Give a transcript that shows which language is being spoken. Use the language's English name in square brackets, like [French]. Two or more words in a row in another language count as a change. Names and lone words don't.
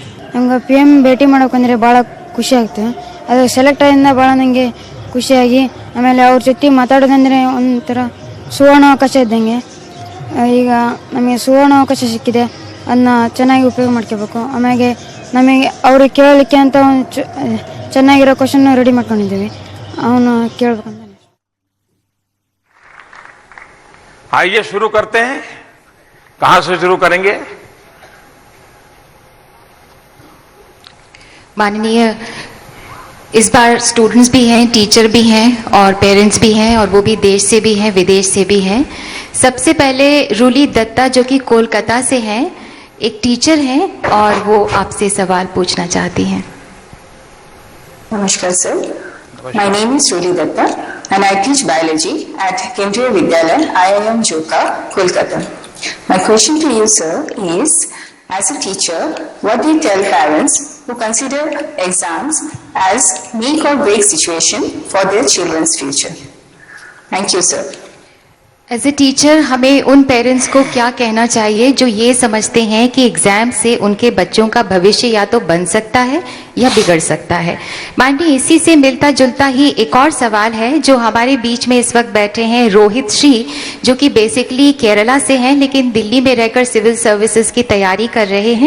[Kannada] ನಮ್ಗೆ PM ಭೇಟಿ ಮಾಡೋಕಂದ್ರೆ ಭಾಳ ಖುಷಿ ಆಗ್ತದೆ। ಅದು ಸೆಲೆಕ್ಟ್ ಆಗಿಂದ ಭಾಳ ನನಗೆ ಖುಷಿಯಾಗಿ, ಆಮೇಲೆ ಅವ್ರ ಜೊತೆ ಮಾತಾಡೋದಂದರೆ ಒಂಥರ ಸುವರ್ಣಾವಕಾಶ ಇದ್ದಂಗೆ। ಈಗ ನಮಗೆ ಸುವರ್ಣಾವಕಾಶ ಸಿಕ್ಕಿದೆ, ಅದನ್ನ ಚೆನ್ನಾಗಿ ಉಪಯೋಗ ಮಾಡ್ಕೋಬೇಕು। ಆಮೇಲೆ ನಮಗೆ ಅವ್ರಿಗೆ ಕೇಳಲಿಕ್ಕೆ ಅಂತ ಒಂದು ಚೆನ್ನಾಗಿರೋ [English] question ready [Kannada] ಮಾಡ್ಕೊಂಡಿದ್ದೀವಿ, ಅವನು ಕೇಳಬೇಕಂತ। [Hindi] आइए शुरू करते हैं। कहां से शुरू करेंगे? माननीय, इस बार स्टूडेंट्स भी हैं, टीचर भी हैं और पेरेंट्स भी हैं, और वो भी देश से भी हैं, विदेश से भी हैं। सबसे पहले रूली दत्ता जो कि कोलकाता से हैं, एक टीचर हैं और वो आपसे सवाल पूछना चाहती हैं। [English] Namaskar sir. My name is Sruli Datta and I teach biology at Kendriya Vidyalaya, IIM Joka, Kolkata. My question to you sir is, as a teacher, what do you tell parents who consider exams as make or break situation for their children's future? Thank you sir. as a teacher [Hindi] हमें उन पेरेंट्स को क्या कहना चाहिए जो ये समझते हैं कि एग्जाम से उनके बच्चों का भविष्य या तो बन सकता है या बिगड़ सकता है। माननीय इसी से मिलता जुलता ही एक और सवाल है जो हमारे बीच में इस वक्त बैठे हैं रोहित श्री, जो कि बेसिकली केरला से हैं लेकिन दिल्ली में रहकर [English] civil services [Hindi] की तैयारी कर रहे हैं।